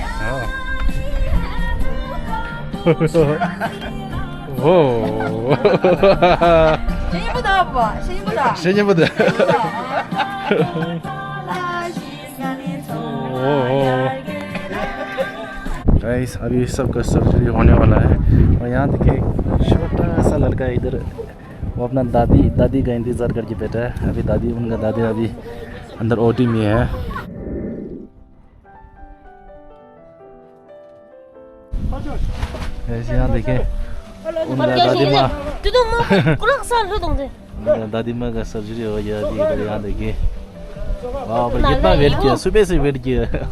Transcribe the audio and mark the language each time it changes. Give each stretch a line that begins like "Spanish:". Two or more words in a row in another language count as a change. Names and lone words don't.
English: Whoa.
Chinese: 声音不大不？声音不大。声音不得。
Hindi: गाइस अभी सबका सर्जरी होने वाला है और यहाँ देखिए छोटा सा लड़का इधर वो अपना दादी का इंतज़ार करके बैठा है अभी उनका दादी अभी अंदर ओटी में है ऐसे यहाँ देखिए उनका दादी माँ का सर्जरी हो गया अभी इधर यहाँ देखिए वाह पर कितना वेट किया सुबह से वेट किया